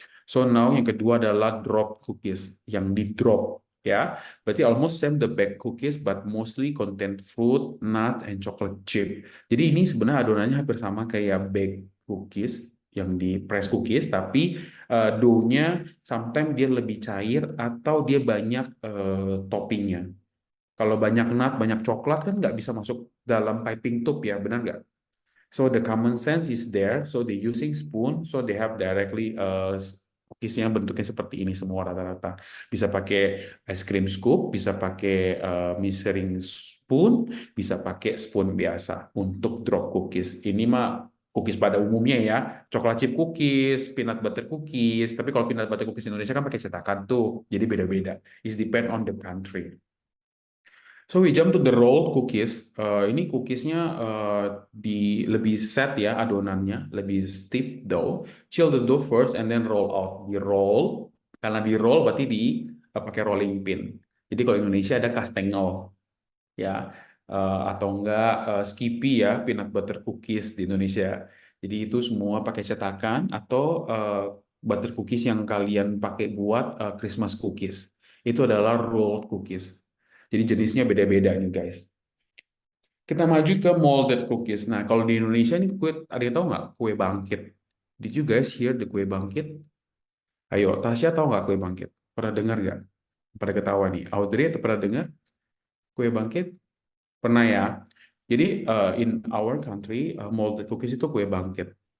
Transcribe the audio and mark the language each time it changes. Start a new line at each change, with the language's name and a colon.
English: So now
Indonesian: yang kedua adalah drop cookies, yang di drop ya.
English: Berarti almost same the bag cookies but mostly contain fruit, nut, and chocolate chip.
Indonesian: Jadi ini sebenarnya adonannya hampir sama kayak bag cookies yang di press cookies, tapi dough-nya sometimes dia lebih cair atau dia banyak toppingnya. Kalau banyak nut, banyak coklat kan nggak bisa masuk dalam piping tube ya, benar nggak?
English: So the common sense is there. So they using spoon. So they have directly
Indonesian: cookiesnya bentuknya seperti ini semua rata-rata. Bisa pakai ice cream scoop, bisa pakai measuring spoon, bisa pakai spoon biasa untuk drop cookies. Ini mah cookies pada umumnya ya, coklat chip cookies, peanut butter cookies. Tapi kalau peanut butter cookies Indonesia kan pakai cetakan tuh, jadi beda-beda.
English: It depend on the country. So we jump to the rolled cookies.
Indonesian: Ini cookiesnya lebih set ya adonannya, lebih stiff dough.
English: Chill the dough first and then roll out.
Indonesian: Di roll, karena di roll berarti pakai rolling pin. Jadi kalau Indonesia ada kastengel ya, atau enggak Skippy ya, peanut butter cookies di Indonesia. Jadi itu semua pakai cetakan atau butter cookies yang kalian pakai buat Christmas cookies. Itu adalah rolled cookies. Jadi jenisnya beda-beda nih guys. Kita maju ke molded cookies. Nah, kalau di Indonesia ini kue, ada yang tahu nggak kue bangkit?
English: Did you guys hear the kue bangkit?
Indonesian: Ayo, Tasya tahu nggak kue bangkit? Pernah dengar nggak? Pada ketawa nih. Audrey, pernah dengar kue bangkit? Pernah ya? Jadi
English: in our country,
Indonesian: molded cookies itu kue bangkit.